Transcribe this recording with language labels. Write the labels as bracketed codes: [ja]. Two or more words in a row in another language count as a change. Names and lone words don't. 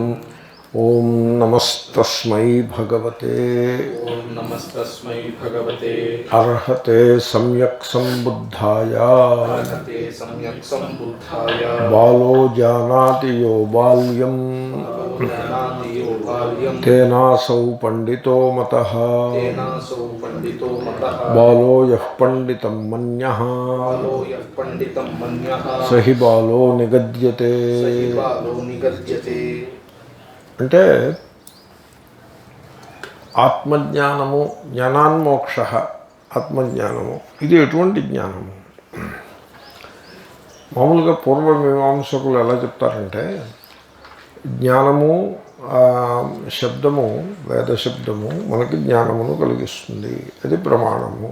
[sa] ॐ नमस्तस्मै भगवते अर्हते सम्यक् सम्बुद्धाय बालो जानाति यो बाल्यं तेनासौ पंडितो मतः बालो यः पंडितं मन्यः स हि बालो निगद्यते। [te] అంటే ఆత్మజ్ఞానము, జ్ఞానాన్మోక్ష, ఆత్మజ్ఞానము ఇది ఎటువంటి జ్ఞానము? మామూలుగా పూర్వమీమాంసకులు ఎలా చెప్తారంటే జ్ఞానము శబ్దము, వేద శబ్దము మనకి జ్ఞానమును కలిగిస్తుంది, అది ప్రమాణము.